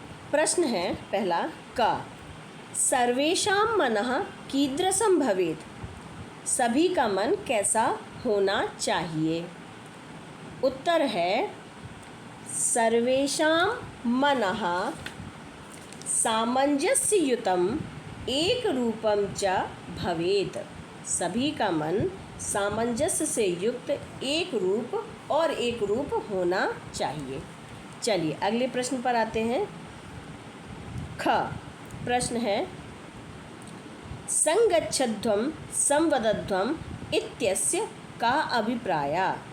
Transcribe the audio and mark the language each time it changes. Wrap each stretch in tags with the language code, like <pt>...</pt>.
<hi>प्रश्न है पहला,</hi> <sa>का सर्वेषां मनः कीदृशं भवेत्।</sa> <hi>सभी का मन कैसा होना चाहिए।</hi> <sa>उत्तर है, सर्वेषां मनः सामंजस्ययुतम् एकरूपं च भवेत्।</sa> <hi>सभी का मन सामंजस्य से युक्त एक रूप और एक रूप होना चाहिए। चलिए अगले प्रश्न पर आते हैं। ख प्रश्न है,</hi> <sa>संगच्छध्वं संवदध्वं इत्यस्य का अभिप्राय।</sa>